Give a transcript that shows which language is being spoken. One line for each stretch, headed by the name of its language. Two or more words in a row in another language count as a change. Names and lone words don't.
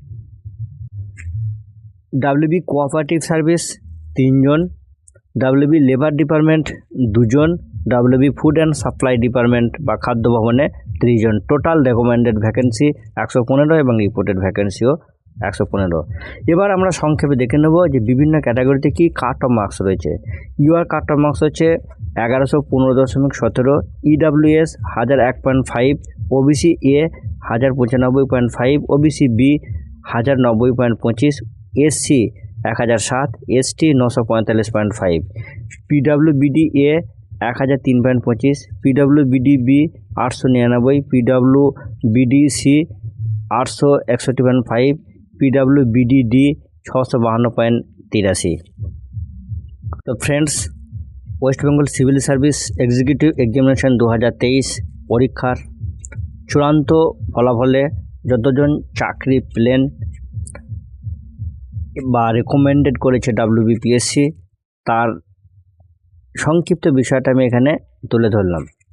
Bangla: WB কোঅপারেটিভ সার্ভিস 3 জন, WB লেবার ডিপার্টমেন্ট 2 জন, WB ফুড অ্যান্ড সাপ্লাই ডিপার্টমেন্ট বা খাদ্য ভবনে 3 জন।
English: total recommended vacancy
Bangla: 115 এবং
English: reported vacancy
Bangla: 115। এবার আমরা সংক্ষেপে দেখে নেব যে বিভিন্ন ক্যাটাগরিতে কি
English: cut off marks
Bangla: রয়েছে। UR
English: cut off marks
Bangla: হচ্ছে 1115.17, EWS 1001.5, OBC A 1095.5, OBC B 1090.25, SC 1007, ST 945.5, PWBD A 1003.25, PWBD B 899, PWBD C 861.5, PWBD D 652.83। তো ফ্রেন্ডস, ওয়েস্ট বেঙ্গল সিভিল সার্ভিস এক্সিকিউটিভ এক্সামিনেশন 2023 পরীক্ষার চূড়ান্ত ফলাফলে যতজন চাকরি পেলেন বা রেকমেন্ডেড করেছে WBPSC তার সংক্ষিপ্ত বিষয়টা আমি এখানে তুলে ধরলাম।